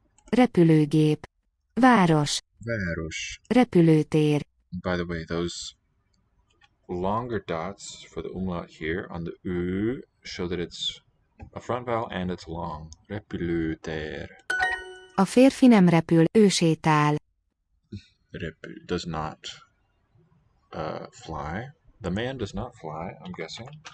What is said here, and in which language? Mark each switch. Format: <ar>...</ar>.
<hu>Repülőgép. Város. Város. Repülőtér.</hu> <en>By the way, those longer dots for the umlaut here on the U show that it's A front vowel and it's long.</en> <hu>Repülőtér. A férfi nem repül, ő sétál.</hu> <en>Repül does not fly. The man does not fly, I'm guessing.</en>